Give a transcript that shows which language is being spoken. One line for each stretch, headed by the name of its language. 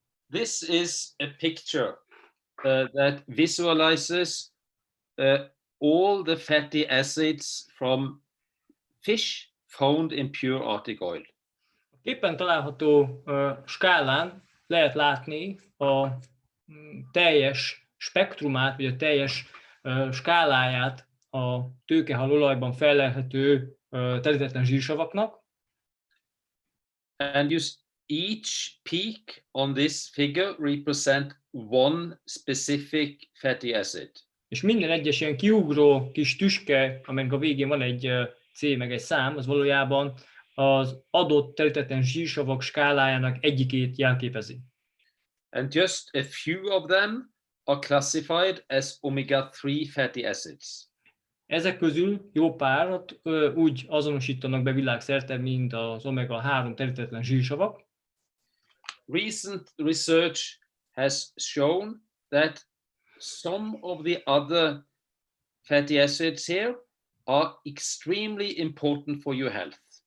English: This is a picture that visualizes all the fatty acids from fish found in pure Arctic oil.
Hungarian: A képen található skálán lehet látni a teljes spektrumát, vagy a teljes skáláját a tőkehal olajban fellelhető telítetlen zsírsavaknak.
English: And each peak on this figure represent one specific fatty acid.
Hungarian: És minden egyes ilyen kiugró kis tüske, amelynek a végén van egy C meg egy szám, az valójában az adott telítetlen zsírsavak skálájának egyikét jelképezi.
English: And just a few of them are classified as omega-3 fatty acids.
Hungarian: Ezek közül jó párat úgy azonosítanak be világszerte, mint az omega-3 telítetlen zsírsavak.
English: Recent research has shown that some of the other fatty acids here are extremely important for your health.